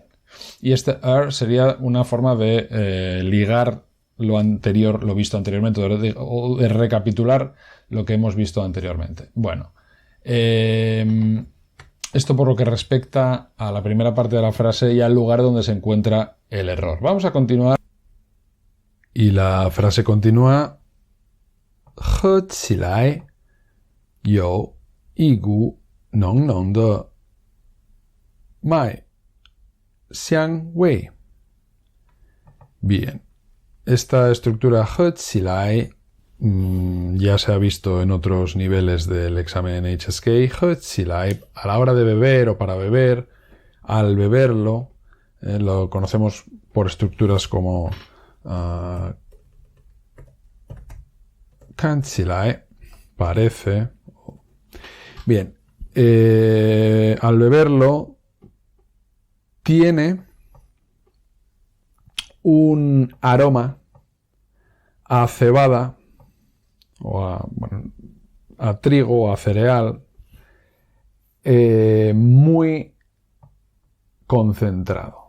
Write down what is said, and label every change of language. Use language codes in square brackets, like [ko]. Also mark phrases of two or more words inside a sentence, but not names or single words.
[es] Y este sería una forma de ligar lo anterior, lo visto anteriormente, o de recapitular lo que hemos visto anteriormente. Bueno, esto por lo que respecta a la primera parte de la frase y al lugar donde se encuentra el error. Vamos a continuar. Y la frase continúa: [zh] 喝起来有一股浓浓的麦香味. [es] Bien, esta estructura [zh] 喝起来 [es] ya se ha visto en otros niveles del examen HSK. [zh] 喝起来 [es] a la hora de beber o para beber, al beberlo, lo conocemos por estructuras como [zh] 看起来 [es] parece. Bien, al beberlo tiene un aroma a cebada o a trigo o a cereal muy concentrado.